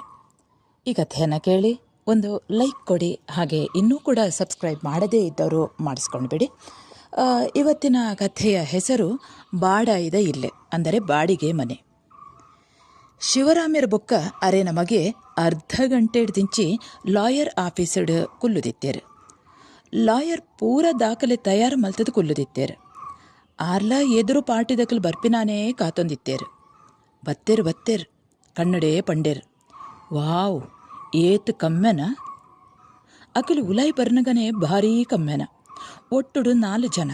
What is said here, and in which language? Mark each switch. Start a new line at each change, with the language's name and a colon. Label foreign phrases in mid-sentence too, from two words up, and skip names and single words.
Kannada: ಈ ಕಥೆಯನ್ನು ಕೇಳಿ ಒಂದು ಲೈಕ್ ಕೊಡಿ, ಹಾಗೆ ಇನ್ನೂ ಕೂಡ ಸಬ್ಸ್ಕ್ರೈಬ್ ಮಾಡದೇ ಇದ್ದವರು ಮಾಡಿಸ್ಕೊಂಡು ಬಿಡಿ. ಇವತ್ತಿನ ಕಥೆಯ ಹೆಸರು
Tulu: ಬಾಡಾಯಿದ ಇಲ್ಲೆ,
Kannada: ಅಂದರೆ ಬಾಡಿಗೆ ಮನೆ.
Tulu: ಶಿವರಾಮ್ಯರ ಬೊಕ್ಕ ಅರೆ ನಮಗೆ ಅರ್ಧ ಗಂಟೆ ಹಿಡ್ದಿಂಚಿ ಲಾಯರ್ ಆಫೀಸಡ್ ಕುಲ್ಲುದಿತ್ತೇರು. ಲಾಯರ್ ಪೂರ ದಾಖಲೆ ತಯಾರು ಮಲ್ತದ್ದು ಕುಲ್ಲುದಿತ್ತೇರು. ಆರ್ಲ ಎದುರು ಪಾಟಿದಕಲು ಬರ್ಪಿನಾನೇ ಕಾತೊಂದಿತ್ತೇರು. ಬತ್ತೇರು ಕನ್ನಡೇ ಪಂಡೇರು. ವಾವ್, ಏತ್ ಕಮ್ಮೆನ. ಅಕಲು ಉಲಾಯಿ ಬರ್ನಗನೆ ಭಾರೀ ಕಮ್ಮೆನ. ಒಟ್ಟುಡು 4 ಜನ.